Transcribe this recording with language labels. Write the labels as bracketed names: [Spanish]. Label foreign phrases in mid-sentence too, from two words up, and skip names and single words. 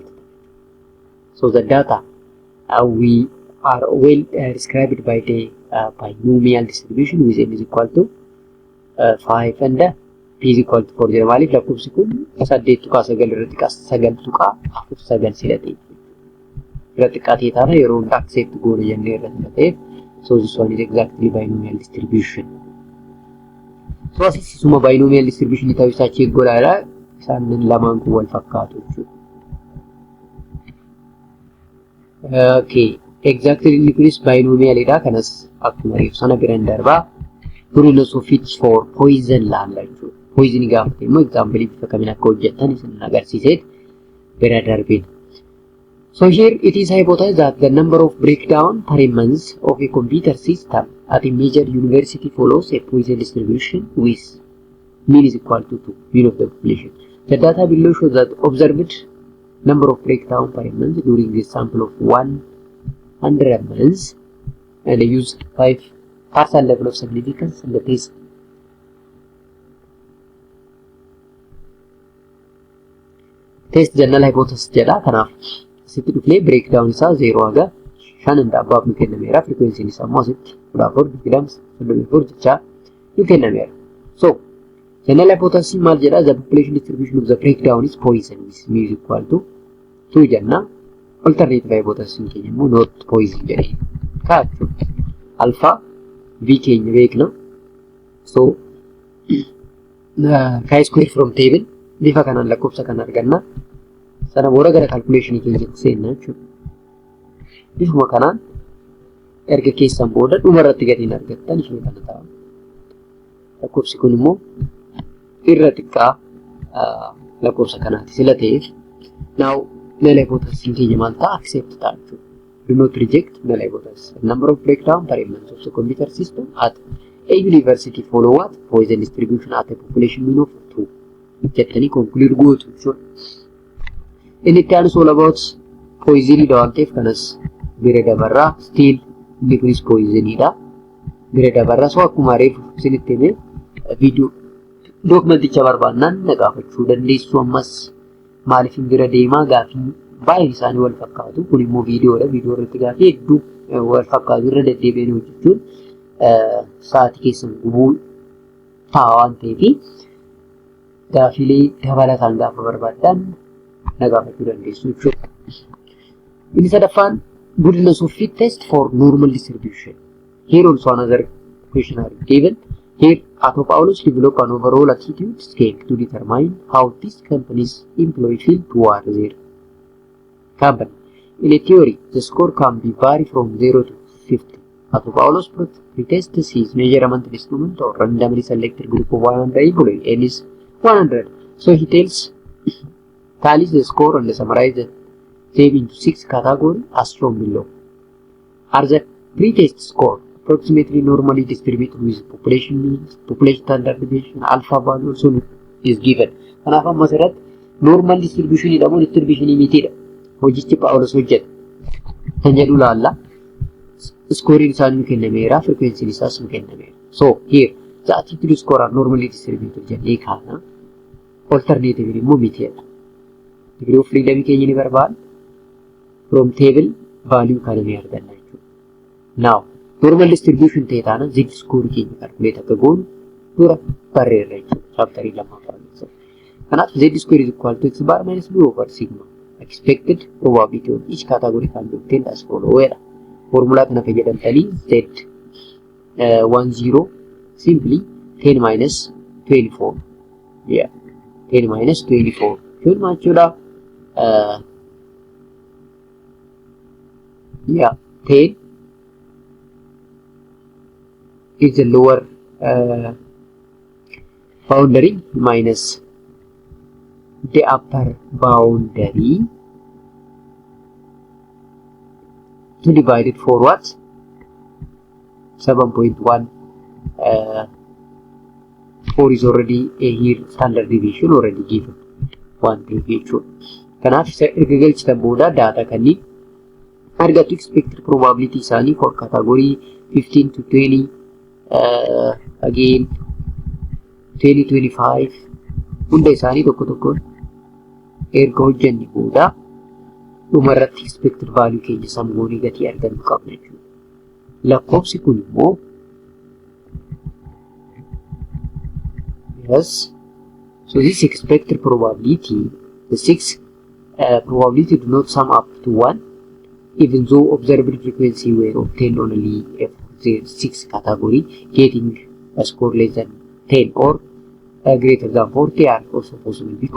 [English] So the data we are well described by the binomial distribution with n is equal to 5 and p is equal to 4 jedhama. [Oromo] Maaliif lakkoofsi kun 8 tuqaa 9 irratti 9 tuqaa 9 sila ta'e. Irra xiqqaatee taana yeroo hunda accept goona jennee irratti ta'eef. [English] So this one is exactly binomial distribution. [Oromo] So asuma [English] binomial distribution [Oromo] ta'uu isaa check godhaadha. Isaan lamaan kun wal fakkaatu jechuudha. Okay. exactly inni kunis binomialidha. Kanas akkuma reefu sana biraan darbaa [English] goodness of it for poison [Oromo] laalla jechuudha. Poison gaafate immoo example bifa kamiin akka hojjetan isin agarsiiseet bira darbeen. [English] So here it is hypothesized that the number of breakdown paraments of a computer system at a major university follows a Poisson distribution with mean is equal to 2, mean of the population. The data below shows that observed number of breakdown paraments during this sample of 100 months, and they use 5% level of significance in the test. Test general hypothesis jedha. [Oromo] Kanaaf asitti dhufnee breakdown isaa 0 haga 5 hunda abbaaf nu kennameera. Frequency isaa immoo asitti 14 jecha nu kennameera. [English] So general hypothesis [Oromo] maal jedha? [English] The population distribution of the breakdown is Poisson with mu is equal to 2 jenna. Alternative hypothesis [Oromo] keenya immoo [English] not Poisson [Oromo] jedhee kaa'achu. Alpha v keenya beekna. [English] So chi-square from table [Oromo] bifa kanaan lakkoofsa kan arganna. Sana booda gara calculation keenya seenna jechuudha. Bifuma kanaan erga keessan booda dhuma irratti gatiin argattan ishee kana ta'a. Lakkoofsi kun immoo irra xiqqaa lakkoofsa kanaati sila ta'eef. [English] Now null hypothesis [Oromo] keenya maal ta'a? Accept ta'a jechuudha. [English] Do not reject null hypothesis. The number of breakdown paraments of the computer system at a university follow what? Poisson distribution at a population mean of 2. [Oromo] Jettanii conclude gootu jechuudha. Inni itti aanu [English] all about Poisson [Oromo] dha waan ta'eef kanas bira dabarraa still inni kunis Poisson dha. Bira dabarraa so akkuma reefu isinitti hime video dokumenticha barbaannaan na gaafachuu dandeessu. Ammas maaliif bira deemaa gaafii baay'een isaanii wal fakkaatu. Kun immoo viidiyoodha. Viidiyoo irratti gaafii hedduu wal fakkaatu irra deddeebiin hojjechuun sa'aatii keessan gubuu ta'a waan ta'eef gaafiilee dabalataan gaafa barbaaddan na gaafachuu dandeessu jechuudha. Inni sadaffaan [English] goodness of fit test for normal distribution. Here also another question are given. Here Ato Paulus developed an overall attitude scale to determine how these companies employ feel towards their company. In a theory, the score can be vary from 0 to 50. Ato Paulus pretests his measurement instrument or randomly selected group of 100 employees and is 100. So he tallies the score and summarizes them into 6 categories as shown below. Are the pretest score approximately normally distributed with population means, population standard deviation, alpha value also is given. [Oromo] Kanaaf amma asirratti [English] normal distribution [Oromo] jedhamu distribution mitiidha. Hojichi Paulus hojjeta. Kan jedhu laalla. Scoring isaa nu kennameera, frequency isaas nu kennameera. [English] So here the attitude score are normally distributed [Oromo] jennee kaana. Alternative immoo mitiidha. [English] Degree of freedom [Oromo] keenya ni barbaada. [English] From table value [Oromo] kana ni arganna jechuudha. [English] Now normal distribution [Oromo] ta'e taana [English] z score [Oromo] keenya calculate akka goonu dura barreerra jechuudha. Chapterii lammaffaa keessa. [English] Kanaaf z square is equal to x bar minus b over sigma. Expected probability of each category can be obtained as follows. [Oromo] Formula kana fayyadamtanii z 10 simply 10 minus 24. [English] Yeah, 10 minus 24. [Oromo] Kun jechuudha. [English] Yeah, 10 is the lower boundary minus the upper boundary to divide it for what? 7.1. 4 is already a here standard deviation already given. 1 deviation. [Oromo] Kanaaf erga galchitan booda data kanneen argatu [English] expected probability [Oromo] isaanii [English] for category 15 to 20 again 20-25 [Oromo] hunda isaanii tokko tokkoon erga hojjanne booda dhumarratti [English] expected value [Oromo] keenya sammuunii gatii argannu qabna jechuudha. Lakkoofsi kun immoo [English] yes, so this expected probability, the 6 probability do not sum up to 1 even though observed frequency were obtained only if the 6 category getting a score less than 10 or greater than 40 are also possible.